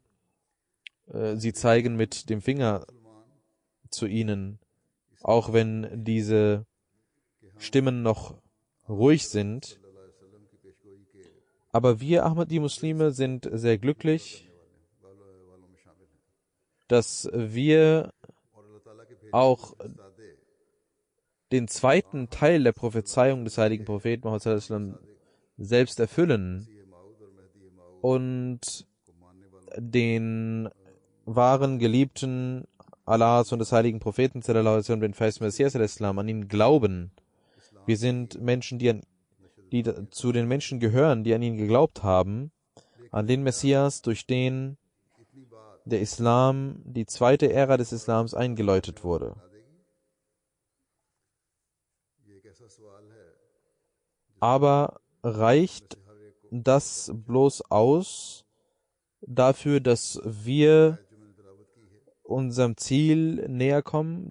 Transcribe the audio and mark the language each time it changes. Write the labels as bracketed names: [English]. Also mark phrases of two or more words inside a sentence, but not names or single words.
[German] Sie zeigen mit dem Finger zu ihnen, auch wenn diese Stimmen noch ruhig sind. Aber wir Ahmadi-Muslime sind sehr glücklich dass wir auch den zweiten Teil der Prophezeiung des heiligen Propheten Muhammad [Arabic] صلى الله عليه وسلم [German] selbst erfüllen und den wahren Geliebten Allahs und des heiligen Propheten [Arabic] صلى الله عليه وسلم, [German] den Feist Messias [Arabic] صلى الله عليه وسلم, [German] an ihn glauben. Wir sind Menschen, die zu den Menschen gehören, die an ihn geglaubt haben, an den Messias, durch den der Islam, die zweite Ära des Islams eingeläutet wurde. Aber reicht das bloß aus dafür, dass wir unserem Ziel näher kommen?